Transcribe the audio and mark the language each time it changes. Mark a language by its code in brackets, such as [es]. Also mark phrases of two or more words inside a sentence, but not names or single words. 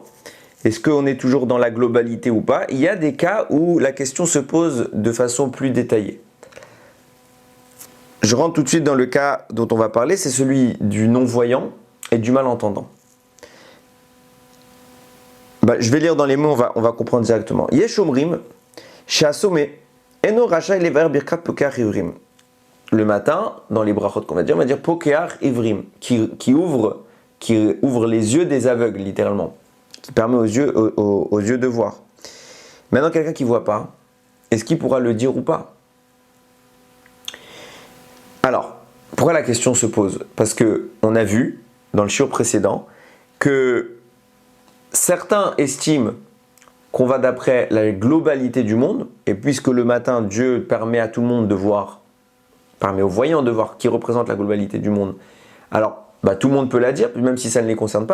[fr] Est-ce qu'on est toujours dans la globalité ou pas? Il y a des cas où la question se pose de façon plus détaillée. Je rentre tout de suite dans le cas dont on va parler, c'est celui du non-voyant et du malentendant. Je vais lire dans les mots, on va comprendre directement. [he] יש אומרים, שהסומא, אינו רשאי לברך ברכת פוקח עורים. [fr] Le matin, dans les brachot qu'on va dire, on va dire [he] פוקח עורים, [fr] qui ouvre les yeux des aveugles, littéralement. Qui permet aux yeux de voir. Maintenant, quelqu'un qui ne voit pas, est-ce qu'il pourra le dire ou pas? Alors, pourquoi la question se pose? Parce qu'on a vu, dans le shiur précédent, que certains estiment qu'on va d'après la globalité du monde, et puisque le matin, Dieu permet à tout le monde de voir, permet aux voyants de voir qui représente la globalité du monde, alors, tout le monde peut la dire, même si ça ne les concerne pas.